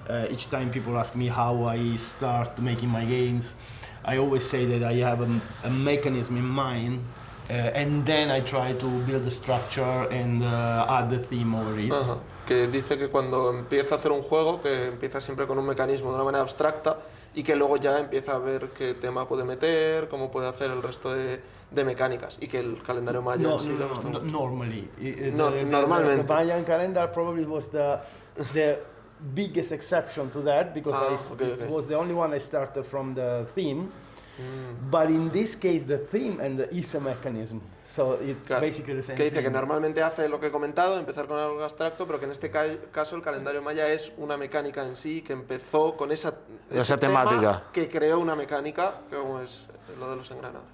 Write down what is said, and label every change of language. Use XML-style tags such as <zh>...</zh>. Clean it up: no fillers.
<en>Each time people ask me how I start making my games, I always say that I have a mechanism in mind, and then I try to build the structure and add the theme over it.</en> <es>Que dice que cuando empieza a hacer un juego, que empieza siempre con un mecanismo de una manera abstracta y que luego ya empieza a ver qué tema puede meter, cómo puede hacer el resto de mecánicas, y que el calendario maya en sí le gusta mucho. Normalmente. Normalmente.</es> <en>The Mayan calendar probably was the biggest exception to that, because it was the only one I started from the theme. But in this case, the theme is a mechanism, so it's basically the same.</en> <es>Que dice que normalmente hace lo que he comentado, empezar con algo abstracto, pero que en este caso el calendario maya es una mecánica en sí, que empezó con esa temática, que creó una mecánica, como es lo de los engranajes.</es>